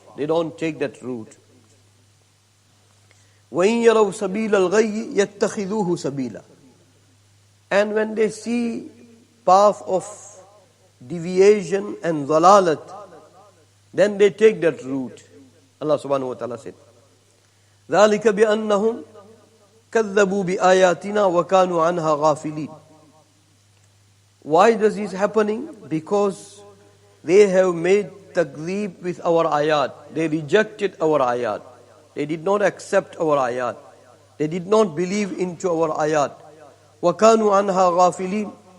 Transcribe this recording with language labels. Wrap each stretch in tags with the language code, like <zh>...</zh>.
<en>They don't take that route.</en> <ar>وَإِن يَرَوْا سَبِيلَ الْغَيِّ يَتَّخِذُوهُ سَبِيلًا.</ar> <en>And when they see path of deviation and dhalalat, then they take that route. Allah subhanahu wa ta'ala said,</en> <ar>ذَلِكَ بِأَنَّهُمْ كَذَّبُوا بِآيَاتِنَا وَكَانُوا عَنْهَا غَافِلِينَ.</ar> <en>Why does this happening? Because they have made takdeeb with our ayat. They rejected our ayat. They did not accept our ayat. They did not believe into our ayat.</en> <ar>وَكَانُوا عَنْهَا غَافِلِينَ.</ar>